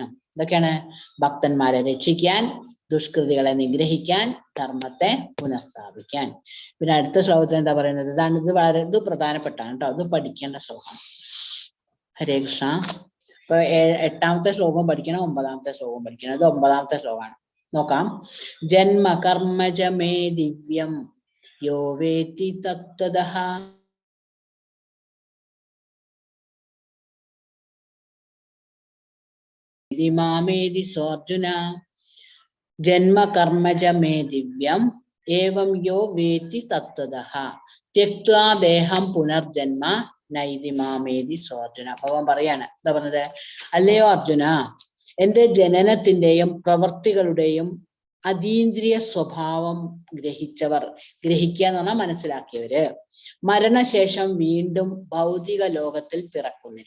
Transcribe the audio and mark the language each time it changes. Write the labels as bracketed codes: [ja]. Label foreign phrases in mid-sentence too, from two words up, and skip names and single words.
[ml] ഭക്തന്മാരെ രക്ഷിക്കാൻ, ദുഷ്കൃതികളെ നിഗ്രഹിക്കാൻ, ധർമ്മത്തെ പുനഃസ്ഥാപിക്കാൻ. പിന്നെ അടുത്ത ശ്ലോകത്തിൽ എന്താ പറയുന്നത്, ഇത് പ്രധാനപ്പെട്ടാണ് കേട്ടോ, ഇത് പഠിക്കേണ്ട ശ്ലോകമാണ്. ഹരേ കൃഷ്ണ. ഇപ്പൊ 8ാമത്തെ ശ്ലോകം പഠിക്കണം, 9ാമത്തെ ശ്ലോകം പഠിക്കണം. ഇത് 9ാമത്തെ ശ്ലോകമാണ്. നോക്കാം. [sa] ജന്മ കർമ്മജ മേ ദിവ്യം യോ വേത്തി തത്വതഃ നൈതി മാമേതി സോർജുന ജന്മ കർമ്മജ മേ ദിവ്യം ഏവം യോ വേത്തി തത്വതഃ ത്യക്ത്വാ ദേഹം പുനർജന്മ നൈതി മാമേതി സോർജുന. [ml] ഭഗവാൻ പറയാണ്, എന്താ പറഞ്ഞത്? അല്ലയോ അർജുന, എന്റെ ജനനത്തിന്റെയും പ്രവർത്തികളുടെയും അതീന്ദ്രിയ സ്വഭാവം ഗ്രഹിച്ചവർ, ഗ്രഹിക്കുക എന്ന് പറഞ്ഞാൽ മനസ്സിലാക്കിയവര്, മരണശേഷം വീണ്ടും ഭൗതിക ലോകത്തിൽ പിറക്കുന്നില്ല.